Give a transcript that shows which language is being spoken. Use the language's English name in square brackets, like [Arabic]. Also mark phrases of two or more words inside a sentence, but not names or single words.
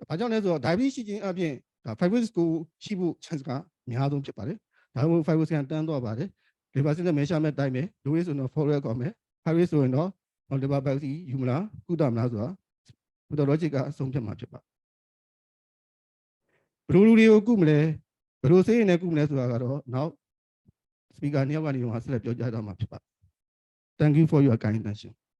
[Burmese] ဘာကြောင့်လဲဆိုတော့ diabetes ရှိခြင်းအပြင်ဒါ fibrosis ကိုရှိဖို့ chance ကအများဆုံးဖြစ်ပါတယ်ဒါကြောင့် fibrosis ကတန်းသွားပါတယ် [English] liver cell measurement [Burmese] တိုင်းမယ် [English] low risk [Burmese] ဆိုတော့ [English] follow up [Burmese] ကောင်းမယ် [English] high risk [Burmese] ဆိုရင်တော့ [English] liver biopsy [Burmese] ယူမလားကုသမလားဆိုတာ pathologic ကအဆုံးဖြတ်မှာဖြစ်ပါဘယ်လိုလူတွေကိုကုမလဲဘယ်လိုဆေးရည်နဲ့ကုမလဲဆိုတာကတော့နောက် speaker နှစ်ယောက်ကနေတော့ဆက်လက်ပြောကြားသွားမှာဖြစ်ပါ [English] Thank you for your kind attention